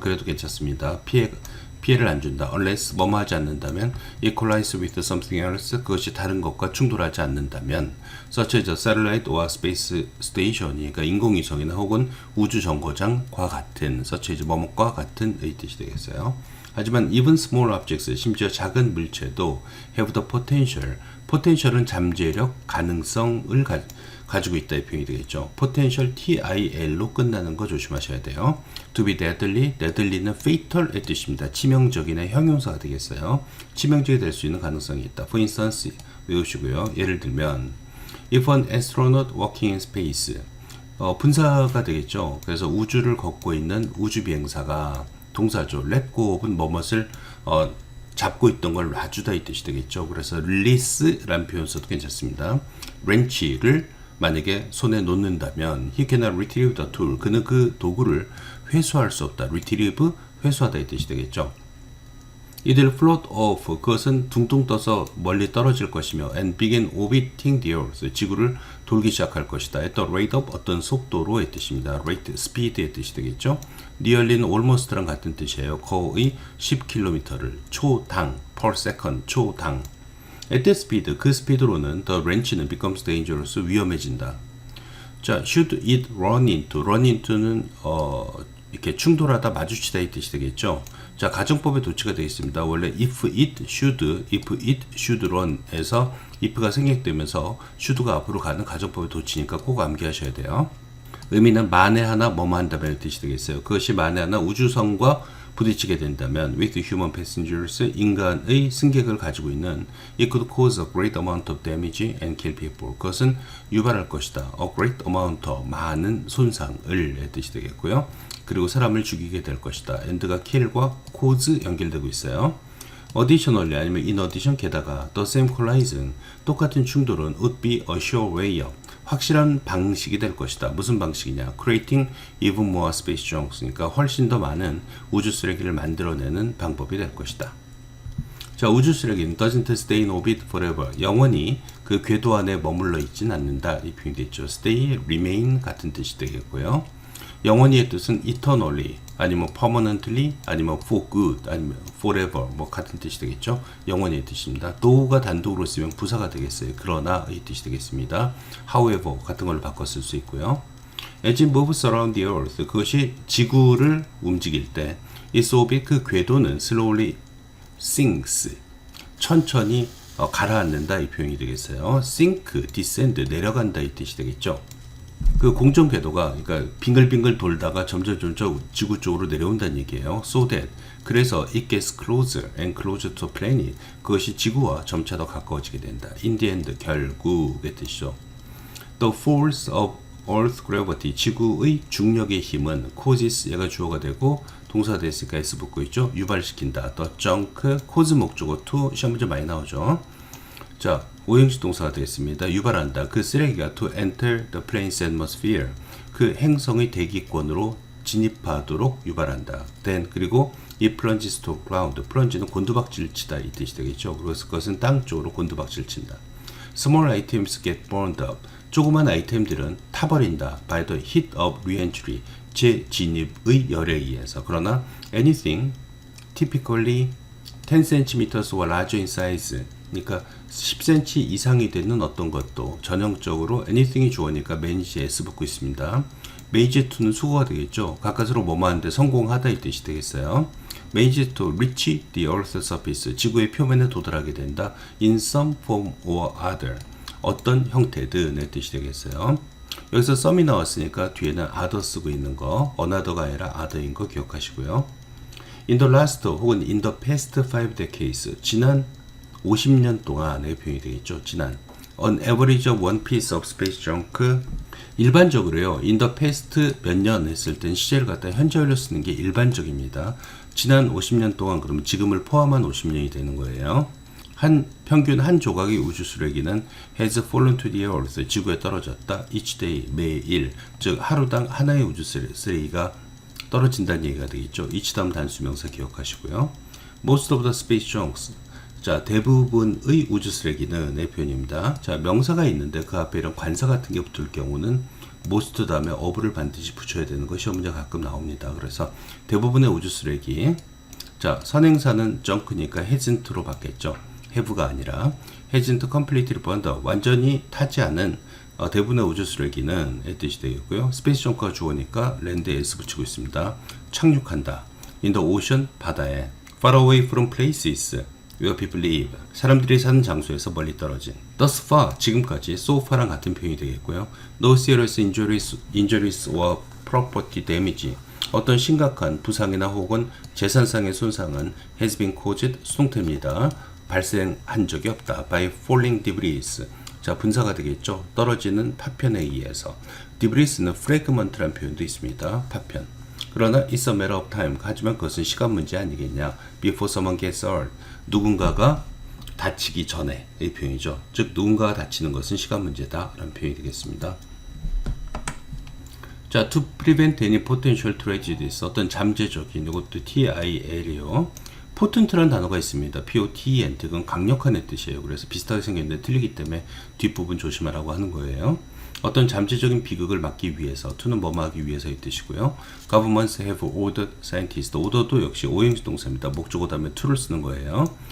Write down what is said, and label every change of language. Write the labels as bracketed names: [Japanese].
[Korean] 그래도 괜찮습니다. 피해를 안 준다. unless 뭐뭐 하지 않는다면, [English] it collides with something else, [Korean] 그것이 다른 것과 충돌하지 않는다면, [English] such as a satellite or space station, [Korean] 그러니까 인공위성이나 혹은 우주 정거장과 같은, such as 뭐뭐과 같은 의 뜻이 되겠어요. 하지만 [English] even small objects, [Korean] 심지어 작은 물체도 [English] have the potential [Korean] 은 잠재력, 가능성을 가지고 있다. 이 표현이 되겠죠. potential TIL로 끝나는 거 조심하셔야 돼요. to be deadly는 fatal의 뜻입니다. 치명적이나 형용사가 되겠어요. 치명적이 될 수 있는 가능성이 있다. [English] for instance [Korean] 외우시고요. 예를 들면 [English] if an astronaut walking in space, 분사가 되겠죠. [Korean] 그래서 우주를 걷고 있는 우주 비행사가, 동사죠. [English] let go of [Korean] 은 뭐뭇을 잡고 있던 걸 놔주다 이 뜻이 되겠죠. 그래서 release라는 표현 써도 괜찮습니다. wrench를 만약에 손에 놓는다면 [English] he cannot retrieve the tool, [Korean] 그는 그 도구를 회수할 수 없다. retrieve, 회수하다 이 뜻이 되겠죠. [English] It will float off, [Korean] 그것은 둥둥 떠서 멀리 떨어질 것이며 [English] and begin orbiting the earth, [Korean] 지구를 돌기 시작할 것이다. [English] at the rate of, [Korean] 어떤 속도로의 뜻입니다. rate, speed의 뜻이 되겠죠. nearly는 almost랑 같은 뜻이에요. 거의 10km를 초당, per second, 초당. [English] at that speed, [Korean] 그 스피드로는 [English] the wrench는 becomes dangerous, [Korean] 위험해진다. 자, [English] should it run into [Korean] 는 이렇게 충돌하다, 마주치다 이 뜻이 되겠죠. 자, 가정법의 도치가 되어 있습니다. 원래 if it should run에서 if가 생략되면서 should가 앞으로 가는 가정법의 도치니까 꼭 암기하셔야 돼요. 의미는 만에 하나 뭐뭐 한다면 뜻이 되겠어요. 그것이 만에 하나 우주선과 부딪히게 된다면 [English] with human passengers [Korean] 인간의 승객을 가지고 있는 [English] it could cause a great amount of damage and kill people. [Korean] 그것은 유발할 것이다. [English] a great amount of [Korean] 많은 손상을 뜻이 되겠고요. 그리고 사람을 죽이게 될 것이다. and가 kill과 cause 연결되고 있어요. [English] additionally 아니면 in addition 게다가 the same collision 똑같은 충돌은 would be a sure way of [Korean] 확실한 방식이 될 것이다. 무슨 방식이냐? [English] creating even more space junks. [Korean] 그러니까 훨씬 더 많은 우주 쓰레기를 만들어내는 방법이 될 것이다. 자, 우주 쓰레기는 [English] doesn't stay in orbit forever. [Korean] 영원히 그 궤도 안에 머물러 있진 않는다. 이 표현이 됐죠. stay, remain 같은 뜻이 되겠고요. 영원히의 뜻은 eternally, 아니면 permanently, 아니면 [English] for good, [Korean] 아니면 forever 뭐 같은 뜻이 되겠죠. 영원히의 뜻입니다. though가 단독으로 쓰면 부사가 되겠어요. 그러나의 뜻이 되겠습니다. however 같은 걸로 바꿔 쓸 수 있고요. [English] As it moves around the earth, [Korean] 그것이 지구를 움직일 때 [English] its orbit, [Korean] 그 궤도는 [English] slowly sinks, [Korean] 천천히 가라앉는다 이 표현이 되겠어요. sink, descend, 내려간다 이 뜻이 되겠죠. 그 공전 궤도가 그러니까 빙글빙글 돌다가 점점 지구 쪽으로 내려온다는 얘기예요. [English] So that [Korean] 그래서 [English] it gets closer and closer to planet. [Korean] 그것이 지구와 점차 더 가까워지게 된다. [English] In the end [Korean] 결국의 뜻이죠. [English] The force of Earth gravity [Korean] 지구의 중력의 힘은 causes 얘가 주어가 되고 동사가 됐으니까 s 붙고 있죠. 유발시킨다. [English] The junk cause [Korean] 목적어 to 시험 문제 많이 나오죠. 자, 오형식 동사가 되겠습니다. 유발한다. 그 쓰레기가 [English] to enter the planet's atmosphere. [Korean] 그 행성의 대기권으로 진입하도록 유발한다. [English] then [Korean] 그리고 [English] it plunges to ground. [Korean] plunge는 곤두박질 치다 이 뜻이 되겠죠. 그래서 그것은 땅 쪽으로 곤두박질 친다. [English] small items get burned up. [Korean] 조그만 아이템들은 타버린다. [English] by the heat of re-entry. [Korean] 재진입의 열에 의해서. 그러나 [English] anything typically 10cm or larger in size. [Korean] 그러니까 10cm 이상이 되는 어떤 것도 전형적으로 anything이 주어니까 manage에 s 붙고 있습니다. manage to는 수거가 되겠죠. 가까스로 뭐뭐 하는데 성공하다 이 뜻이 되겠어요. [English] manage to reach the earth's surface. [Korean] 지구의 표면에 도달하게 된다. [English] in some form or other. [Korean] 어떤 형태든의 뜻이 되겠어요. 여기서 some이 나왔으니까 뒤에는 other 쓰고 있는 거 another가 아니라 other인 거 기억하시고요. [English] in the last [Korean] 혹은 [English] in the past 5 decades. 지난 50년 동안의 표현이 되겠죠. [Korean] 지난 [English] on average of one piece of space junk. [Korean] 일반적으로요. in the past 몇 년 했을 땐 시제를 갖다 현재완료 쓰는 게 일반적입니다. 지난 50년 동안 그러면 지금을 포함한 50년이 되는 거예요. 평균 한 조각의 우주 쓰레기는 [English] has fallen to the earth. [Korean] 지구에 떨어졌다. [English] each day [Korean] 매일. 즉 하루당 하나의 우주 쓰레기가 떨어진다는 얘기가 되겠죠. each 다음 단수명사 기억하시고요. [English] most of the space junks. [Korean] 자, 대부분의 우주 쓰레기는 의 표현입니다. 자, 명사가 있는데 그 앞에 이런 관사 같은 게 붙을 경우는 most 다음에 of를 반드시 붙여야 되는 거 시험 문제 가끔 나옵니다. 그래서 대부분의 우주 쓰레기. 자, 선행사는 junk니까 hasn't로 바뀌었죠. have가 아니라 [English] hasn't completely burned up. [Korean] 완전히 타지 않은 대부분의 우주 쓰레기는 의 뜻이 되겠고요. 스페이스 정크가 주어니까 랜드에 s 붙이고 있습니다. 착륙한다. [English] in the ocean [Korean] 바다에. [English] far away from places where people live. [Korean] 사람들이 사는 장소에서 멀리 떨어진. [English] thus far [Korean] 지금까지 so far랑 같은 표현이 되겠고요. [English] no serious injuries or property damage. [Korean] 어떤 심각한 부상이나 혹은 재산상의 손상은 [English] has been caused [Korean] 수동태입니다. 발생한 적이 없다. [English] by falling debris. [Korean] 자, 분사가 되겠죠. 떨어지는 파편에 의해서. debris는 fragment라는 표현도 있습니다. 파편. 그러나 [English] it's a matter of time. [Korean] 하지만 그것은 시간 문제 아니겠냐. [English] before someone gets hurt. [Korean] 누군가가 다치기 전에 이 표현이죠. 즉 누군가가 다치는 것은 시간 문제다 라는 표현이 되겠습니다. 자, [English] to prevent any potential tragedies. [Korean] 어떤 잠재적인 이것도 TIL이요. potent라는 단어가 있습니다. [English] POTENT. [Korean] 그건 강력한의 뜻이에요. 그래서 비슷하게 생겼는데 틀리기 때문에 뒷부분 조심하라고 하는 거예요. 어떤 잠재적인 비극을 막기 위해서, to는 뭐하기 위해서의 뜻이고요. [English] Governments have ordered scientists. [Korean] order도 역시 오형식 동사입니다. 목적어 다음에 to를 쓰는 거예요.